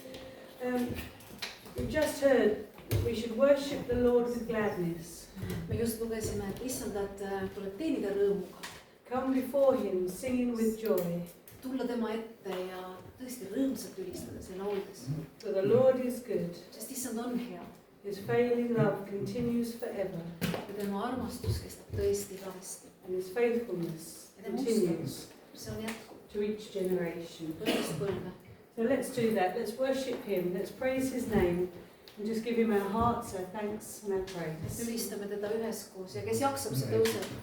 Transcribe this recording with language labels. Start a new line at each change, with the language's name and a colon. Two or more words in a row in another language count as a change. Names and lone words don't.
English: We've just heard we should worship the Lord with gladness.
Estonian: Me just lugesime, et Issandat tuleb teenida rõõmuga.
English: Come before him singing with joy.
Estonian: Tulla tema ette ja tõesti rõõmsalt ülistada selle oldes.
English: For the Lord is good.
Estonian: Sest Issand on hea.
English: His failing love continues forever.
Estonian: Ja tema armastus kestab tõesti igavesti.
English: And his faithfulness continues
Estonian: see on jätkuv.
English: To each generation.
Estonian: Põlvest põlve.
English: So let's do that. Let's worship him. Let's praise his name and just give him our hearts, our thanks and our praise.
Estonian: ülistame teda üheskoos ja kes jaksab, see tõuseb.